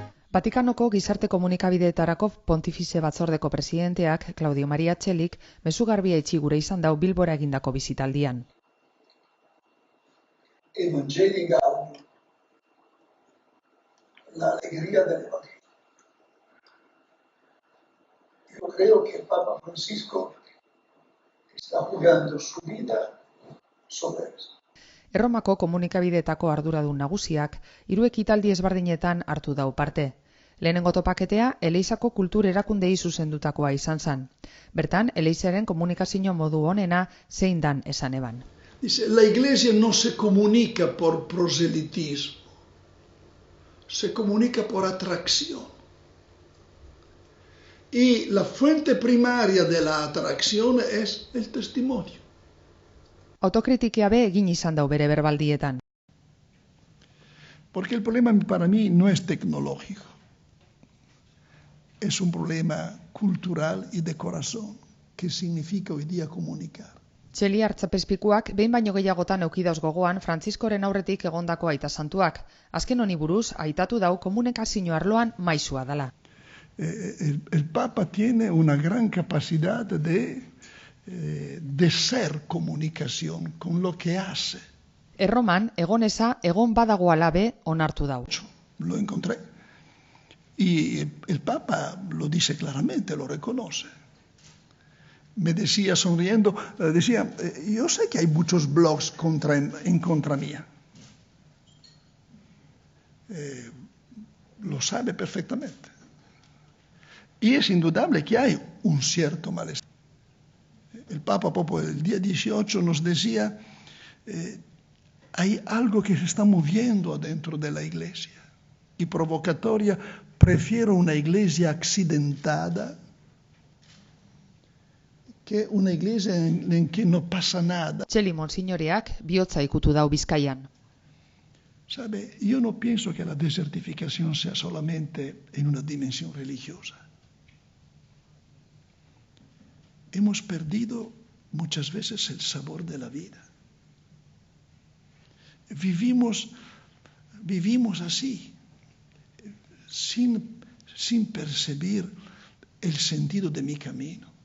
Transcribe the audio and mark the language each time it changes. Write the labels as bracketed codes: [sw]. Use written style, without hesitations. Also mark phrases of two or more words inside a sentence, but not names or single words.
[eu] Vatikanoko gizarte komunikabideetarako pontifize batzordeko presidenteak, Claudio Maria Txelik, mezu garbia itxi gure izan dau Bilbora egindako bizitaldian. [es] Evangelii Gaudium, la alegría del Evangelio. Yo creo que el Papa Francisco está jugando su vida sobre eso. [eu] Erromako komunikabideetako arduradun nagusiak, 3 ekitaldi ezberdinetan hartu dau parte. Lehenengo topaketea, Eleizako kultur erakundei zuzendutakoa izan zen. Bertan, Eleizaren komunikazio modu honena zein dan esan eban. [es] Dice, la Iglesia no se comunica por proselitismo, se comunica por atracción. Y la fuente primaria de la atracción es el testimonio. [eu] Autokritikia be egin izan dau bere berbaldietan. [es] Porque el problema para mí no es tecnológico, es un problema cultural y de corazón, que significa hoy día comunicar. [eu] Txeli hartzapezpikuak behin baino gehiagotan eukidauz gogoan Frantziskoren aurretik egondako aita santuak. Azken honi buruz, aitatu dau komunikazio arloan maisua dela. [es] El Papa tiene una gran capacidad de ser comunicación con lo que hace. [eu] Erroman, egoneza egon badagoala be onartu dau. [es] Lo encontré. Y el Papa lo dice claramente, lo reconoce. Me decía sonriendo, decía, yo sé que hay muchos blogs en contra mía. Lo sabe perfectamente. Y es indudable que hay un cierto malestar. El Papa Popo el día 18 nos decía, hay algo que se está moviendo adentro de la Iglesia. Y provocatoria, prefiero una Iglesia accidentada que una Iglesia en que no pasa nada. [eu] Txeli monsignoreak bihotza ikutu dau Bizkaian. [es] ¿Sabe? Yo no pienso que la desertificación sea solamente en una dimensión religiosa. Hemos perdido muchas veces el sabor de la vida. Vivimos así, sin percibir el sentido de mi camino.